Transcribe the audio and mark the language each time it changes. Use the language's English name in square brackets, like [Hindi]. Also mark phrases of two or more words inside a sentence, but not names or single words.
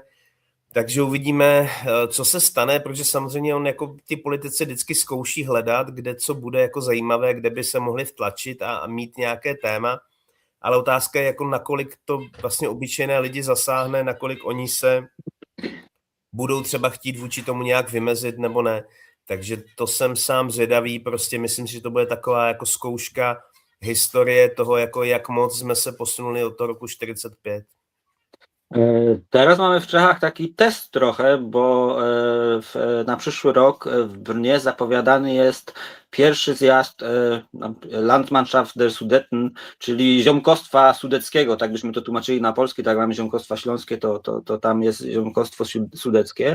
[Czech] Takže uvidíme, co se stane, protože samozřejmě on jako ty politici vždycky zkouší hledat, kde co bude jako zajímavé, kde by se mohli vtlačit a mít nějaké téma, ale otázka je, jako nakolik to vlastně obyčejné lidi zasáhne, nakolik oni se budou třeba chtít vůči tomu nějak vymezit nebo ne. Takže to jsem sám zvědavý, prostě myslím si, že to bude taková jako zkouška historie toho, jako jak moc jsme se posunuli od toho roku 45. [Polish] Teraz mamy w Czechach taki test trochę, bo na przyszły rok w Brnie zapowiadany jest pierwszy zjazd [German] Landsmannschaft der Sudeten, [Polish] czyli ziomkostwa sudeckiego, tak byśmy to tłumaczyli na polski, tak mamy ziomkostwa śląskie, to tam jest ziomkostwo sudeckie.